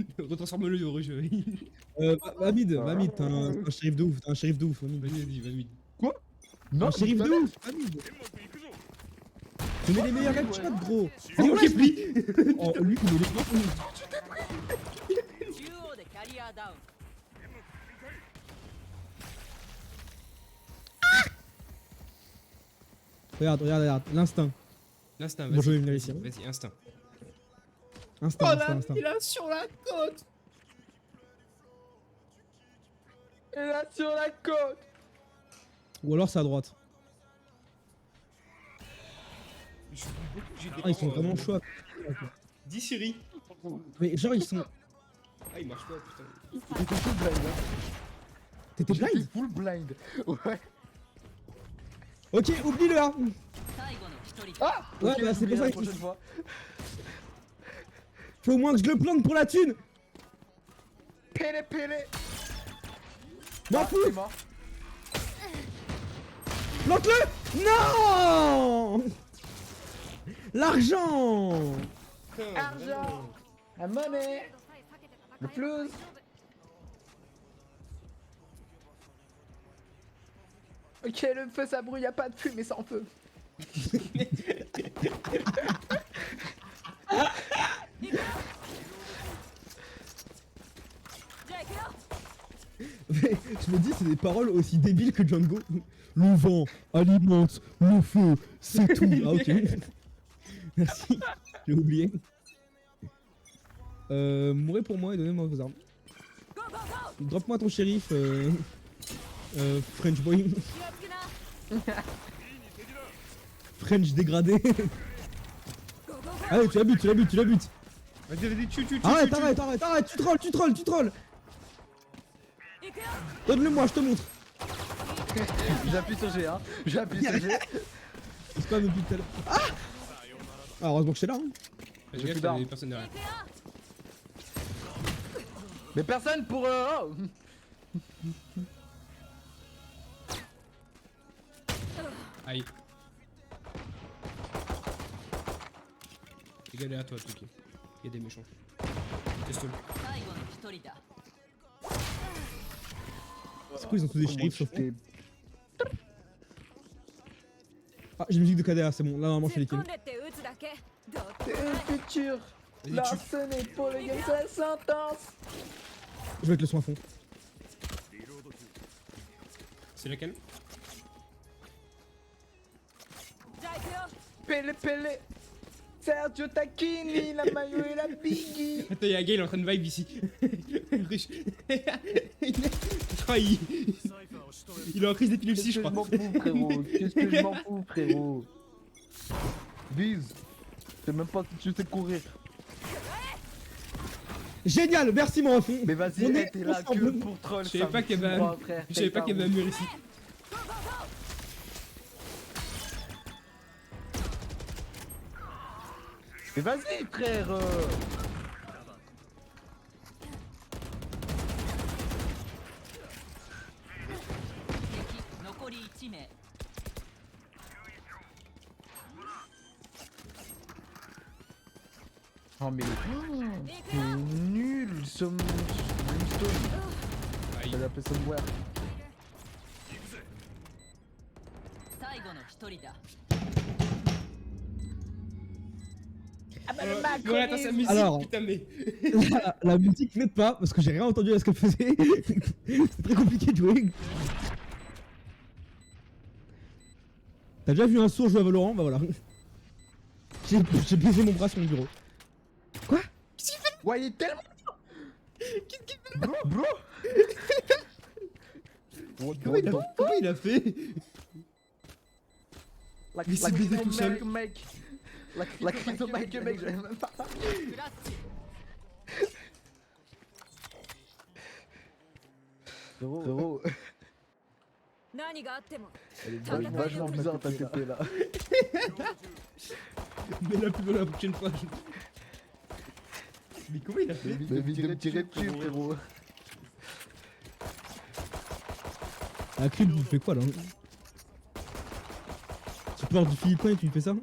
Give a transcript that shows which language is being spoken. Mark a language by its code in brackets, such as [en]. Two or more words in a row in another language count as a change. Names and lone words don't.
[fr] Retransforme-le au rejeu. Vamid, t'es un shérif de ouf, Vamid. Vas-y, vas-y, vas-y. Non, Un shérif pas de là. ouf. Tu mets les meilleurs headshots, gros. C'est moi qui ai pris. Oh, lui, il met les points. [ja] 中央でキャリアダウン [fr] Regarde, regarde, regarde. L'instinct. L'instinct, Bon, je vais vas-y. venir ici, hein. Vas-y, instinct. Instinct, Oh instinct, là, instinct. il a sur la côte. Et là sur la côte. Ou alors c'est à droite. J'ai des Ah, ils sont points, vraiment chauds. 10 Siri. Mais genre, ils sont. Ah, il marche pas, putain. J'étais [en] full blind. [fr] T'étais J'étais blind? [en] full blind. [fr] Ouais. Ok, oublie-le, hein. [ja] 最後の一人だ [fr] Ah Ouais, ok, bah, c'est pour j'oublie ça la que prochaine fois. Faut au moins que je le plante pour la thune. Pélé, pélé. M'en Ah, fous. c'est mort. Plante-le. Non. L'argent. Argent. La monnaie. [ja] 程度さえ避けて戦えば [fr] Le plus. [ja] 大丈夫 [fr] Ok, le feu ça brûle, y a pas de fumée sans feu. [ja] じゃあ行くよ [fr] Mais je me dis, c'est des paroles aussi débiles que Django. Le vent alimente le feu, c'est tout. Ah, ok. Merci, j'ai oublié. Mourrez pour moi et donnez-moi vos armes. [en] Go go go [fr] Drop-moi ton shérif, [en] French boy. [ja] 気をつけな [fr] French dégradé. [en] Go go go [fr] Allez, tu la butes, tu la butes, tu la butes. Vas-y, vas-y, tue. Arrête, arrête, arrête, arrête, tu trolls, tu trolls, tu trolls. [ja] 行くよ [fr] Donne-le moi, je te montre. J'appuie sur G, hein. J'appuie sur G. C'est pas depuis tout à l'heure. Ah, heureusement que j'étais là. Hein. Vas-y, J'ai gars, plus t'as d'armes. des personnes derrière. [ja] 行くよ [fr] Mais personne pour. Oh. Aïe. Fais galère à toi, Toki. Il y a des méchants. Teste-le. [ja] 最後の一人だ [fr] C'est quoi, ils ont tous des Comment shérifs tu sauf t'es- Ah, j'ai une musique de KDA, c'est bon. Là, normalement, je fais [ja] 突っ [fr] les kills. [ja] 込んでって撃つだけどっち [fr] C'est le futur. Vas-y, Là, tue. ce n'est pour les gars, c'est la sentence. Je vais mettre le son à fond. C'est laquelle? [ja] じゃあ行くよ [fr] Pélé, pélé. Sergio Tacchini, la maillot et la biggie. Attends, y'a un gars, il est en train de vibe ici. Riche. Je crois, il est en crise d'épilepsie, Qu'est-ce je que je m'en crois. crois. fous, frérot. Qu'est-ce que je m'en fous, frérot. Bise. Je sais même pas si tu sais courir. Génial, merci mon fond. Mais vas-y, On hey, est t'es là que ensemble. pour troll. Je savais pas qu'il y avait un- Je savais pas qu'il y avait un mur ici. Mais vas-y, frère. [ja] 敵残り1名 [fr] Oh, mais c'est nul, Brimstone. Aïe. Je vais l'appeler Somewhere. [ja] 最後の一人だ [fr] Voilà, attends, sa musique, Alors. putain, mais. La musique n'aide pas parce que j'ai rien entendu à ce qu'elle faisait. C'est très compliqué de jouer. T'as déjà vu un sourd jouer à Valorant? Bah voilà. J'ai baisé mon bras sur mon bureau. Ouais, il est tellement. [en] Bro, bro. [fr] Comment il a fait? Like, Mais c'est baisé tout seul. Mec. Like, mec, je vais même pas. [ja] クラッチ [fr] Frérot, [ja] 何があっても [fr] elle est vachement bizarre ta TP là. Mais la plus la prochaine fois. Mais comment il a fait? Mais vite de me tirer dessus, frérot. La crime, tu fais quoi là? Tu portes du philippin et tu lui fais ça?